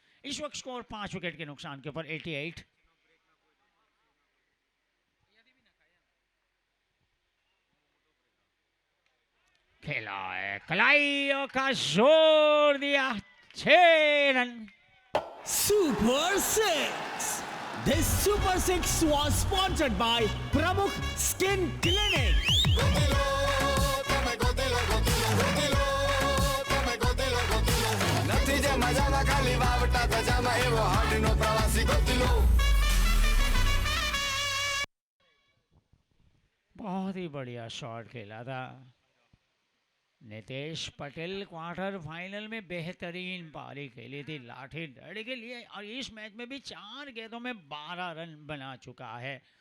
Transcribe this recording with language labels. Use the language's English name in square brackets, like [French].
[Hindi] इस वक्त score 5 wicket के नुकसान के ऊपर 88। खेला है कलाइयों का जोर दिया, 6 run. [English] Super Six. This Super Six was sponsored by Pramukh Skin Clinic. [Gujarati] નથી જે મજામાં ખાલી વાવટા ધજામાં એવો હાડનો પ્રવાસી ગોતી લો. [Hindi] बहुत ही बढ़िया शॉट खेला था नितेश पटेल। क्वार्टर फाइनल में बेहतरीन पारी खेली थी लाठी डंड के लिए, और इस मैच में भी 4 गेंदों में 12 रन बना चुका है।